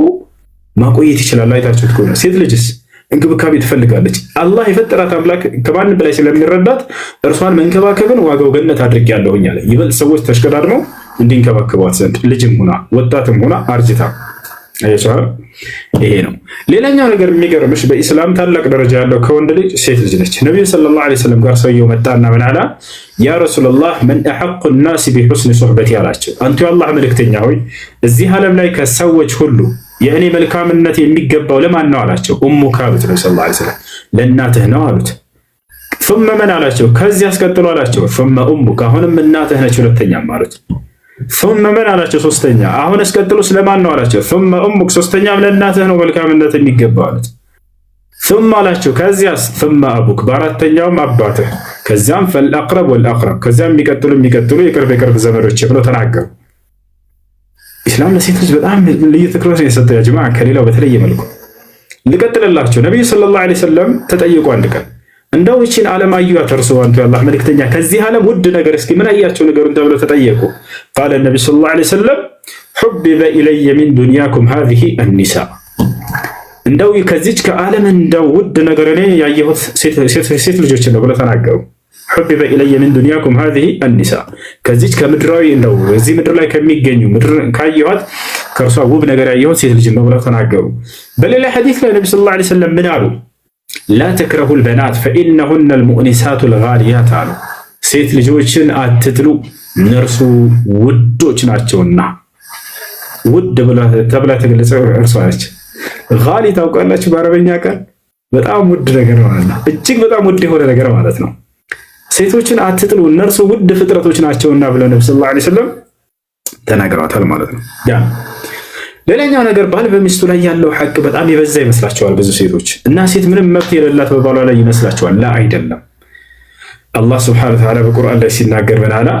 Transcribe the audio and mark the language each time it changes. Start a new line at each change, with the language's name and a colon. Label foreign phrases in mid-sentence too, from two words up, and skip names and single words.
Amharic: ማቆየት ይችላል። አይታችሁት ከሆነ ሴት ልጅስ እንክብካቤ ትፈልጋለች። አላህ የፈጠራት አምላክ ከማንም በላይ ስለሚረዳት እርሷን መንከባከብን ዋጋው ገነት አድርጌያለሁኝ አለ። ይበልጥ ሰዎች ተሽቀዳድመው እንዲንከባከቧት ዘንድ ልጅም ሆና ወጣትም ሆና አርጅታ አያቻለ። ይሄ ነው። ሌላኛው ነገር የሚገርምሽ በኢስላም ታላቅ ደረጃ ያለው ከወንድ ልጅ ሴት ልጅ ነች። ነብዩ
Arabic: صلى الله عليه وسلم
Amharic: ጋር ሰውየው መጣና ምን አለ?
Arabic: يا رسول الله من أحق الناس بحسن صحبتي
Amharic: አላቸው። አንተ የአላህ መልእክተኛ ሆይ እዚህ ዓለም ላይ ከሰዎች ሁሉ የእኔ መልካምነት የሚገባው ለማን ነው አላቸው። ኡሙካ አሉት ነብዩ
Arabic: صلى الله عليه وسلم።
Amharic: ለእናትህ ነው አሉት።
Arabic: ثم من
Amharic: አላቸው። ከዚህ አስቀጥሎ አላቸው
Arabic: ثم أمك
Amharic: አሁንም እናትህ ነች ሁለተኛም አሉት።
Arabic: ثم من
Amharic: አላቸው ሶስተኛ አሁን አስቀጥሎ ስለማን ነው አላቸው።
Arabic: ثم أمك
Amharic: ሶስተኛም ለእናትህ ነው መልካምነት የሚገባው አሉት። ثم አላቸው ከዚያስ
Arabic: ثم أبوك
Amharic: በአራተኛውም አባትህ ከዚያም
Arabic: فالأقرب والأقرب
Amharic: ከዚያም የሚቀጥሉ የቅርብ ዘመዶች ብለው ተናገሩ። ኢስላም ለሴት ልጅ በጣም ልዩ ትኩረት የሰጠው
Arabic: يا جماعة
Amharic: ከሌላው በተለየ መልኩ። ልቀጥልላችሁ። ነብዩ
Arabic: صلى الله عليه وسلم
Amharic: ተጠየቁ አንድ ቀን እንደው እቺን ዓለም አዩአት እርሱ አንተ የአላህ መልእክተኛ ከዚህ ዓለም ውድ ነገር እስኪ ምን አያቸው ነገሩን ተብለው ተጠየቁ። ቃለ ነብዩ
Arabic: صلى الله عليه وسلم حبب إلي من دنياكم هذه النساء
Amharic: እንደው ከዚች ከዓለም እንደው ውድ ነገር እኔ ያየሁት ሴት ልጆች ነው ብለው ተናገሩ።
Arabic: حبب إلي من دنياكم هذه النساء
Amharic: ከዚች ከምድራዊ እንደው እዚህ ምድር ላይ ከሚገኙ ምድር ካየኋት ከእርሷ ውብ ነገር ያየሁት ሴት ልጅ ነው ብለው ተናገሩ። በሌላ ሐዲስ ላይ ነብዩ
Arabic: صلى الله عليه وسلم
Amharic: ምን አሉ?
Arabic: لا تكرهوا البنات فإنهن المؤنسات الغاليات
Amharic: አሉ። ሴት ልጆችን አትጥሉ እነርሱ ውዶች ናቸውና። ውድ ተብላ ተገለጸ እርሷ ነች። ጋሊ ታውቃላችሁ በአረበኛ ቃል በጣም ውድ ነገር ማለት ነው። እጅግ በጣም ውድ የሆነ ነገር ማለት ነው። ሴቶችን አትጥሉ እነርሱ ውድ ፍጥረቶች ናቸውና ብለው ነብዩ
Arabic: صلى الله عليه وسلم
Amharic: ተናግረዋል ማለት ነው። ያ ሌላኛው ነገር ባል በሚስቱ ላይ ያለው ሐቅ በጣም የበዛ ይመስላቸዋል ብዙ ሴቶች እና ሴት ምንም መብት የሌላት በባሏ ላይ ይመስላቸዋል። ላ አይደለም። አላህ
Arabic: سبحانه وتعالى
Amharic: በቁርአን ላይ ሲናገር ምን አለ?